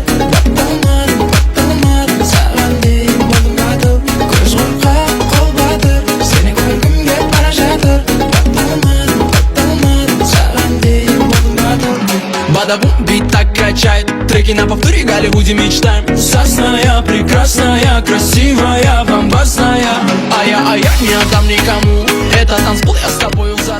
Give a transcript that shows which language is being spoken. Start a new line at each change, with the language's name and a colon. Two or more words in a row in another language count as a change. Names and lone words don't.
Kazakh: Батталмадым, саған дейін болдым батыл. Көз қорқақ қол батыр, сені көргім кеп бара жатыр. Батталмадым, саған дейін болдым батыл.
Russian: Бадабум, бит так качает, треки на повторе, Голливуде мечтаем. Сосная, прекрасная, красивая, бомбасная. А я не отдам никому, это танцпол, я с тобой.